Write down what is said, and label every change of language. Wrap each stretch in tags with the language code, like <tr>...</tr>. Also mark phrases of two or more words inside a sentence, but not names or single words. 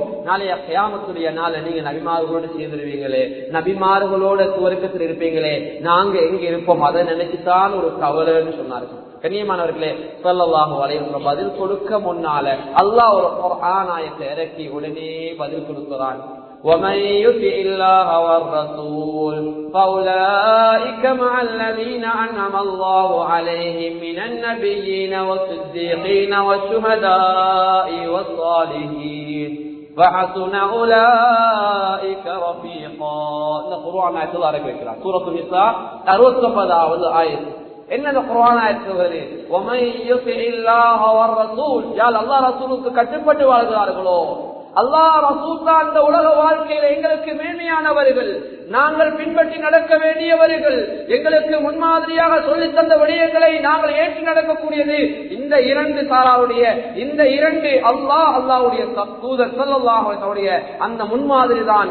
<ta>நாளைய கியாமத்துடைய நாளை நீங்க நபிமார்களோடு சேர்ந்துருவீங்களே, நபிமார்களோட சுவர்க்கத்தில் இருப்பீங்களே, நாங்க எங்க இருப்போம் அதை நினைச்சுதான் ஒரு கவலைன்னு சொன்னார்கள். கண்ணியமானவர்களே,</ta> <ar>صلى الله عليه وسلم</ar> <ta>பதில் கொடுக்க முன்னால அல்லாஹ் ஒரு குர்ஆன் ஆயத்தை இறக்கி உடனே பதில் கொடுக்கிறான்.</ta> <ar>وَمَن يُطِعِ اللَّهَ وَالرَّسُولَ فَأُولَئِكَ مَعَ الَّذِينَ أَنْعَمَ اللَّهُ عَلَيْهِم مِّنَ النَّبِيِّينَ وَالصِّدِّيقِينَ وَالشُّهَدَاءِ وَالصَّالِحِينَ وَحَسُنَ أُولَئِكَ رَفِيقًا.</ar> <ta>இந்த குர்ஆன் ஆயத்தை அல்லாஹ் வைக்கிறார். சூரத்துல் நிஸா 69வது ஆயத். என்ன குர்ஆன் ஆயத் சொல்கிறது?</ta> <ar>وَمَن يُطِعِ اللَّهَ وَالرَّسُولَ,</ar> <ta>யார் அல்லாஹ் ரசூலுக்கு கட்டுப்பட்டு வாழ்கிறார்களோ, அல்லாஹ் ரசூல் தான் இந்த உலக வாழ்க்கையில எங்களுக்கு மேன்மையானவர்கள், நாங்கள் பின்பற்றி நடக்க வேண்டியவர்கள், எங்களுக்கு முன்மாதிரியாக சொல்லித் தந்த விடயங்களை நாங்கள் ஏற்று நடக்கக்கூடியது இந்த இரண்டு சாராவுடைய, இந்த இரண்டு அல்லாஹ்வுடைய தூதர்</ta> <ar>صلى الله عليه وسلم</ar> <ta>அந்த முன்மாதிரி தான்.</ta>